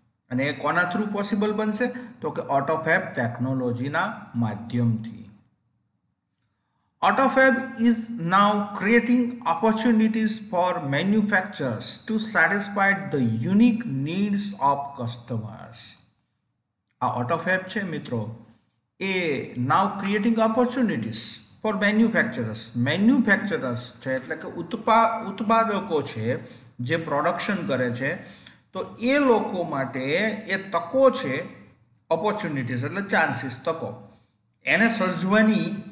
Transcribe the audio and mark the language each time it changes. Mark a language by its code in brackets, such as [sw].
[gu] અને એ કોના through possible બનશે તો કે ઓટોફેબ ટેકનોલોજીના માધ્યમથી. [en] Autofab is now creating opportunities for manufacturers to satisfy the unique needs of customers. [gu] આ Autofab છે મિત્રો એ [en] now creating opportunities for manufacturers. [gu] Manufacturers છે એટલે કે ઉત્પાદકો છે જે પ્રોડક્શન કરે છે તો એ લોકો માટે એ તકો છે, ઓપોર્ચ્યુનિટીઝ એટલે ચાન્સીસ, તકો એને સર્જવાની.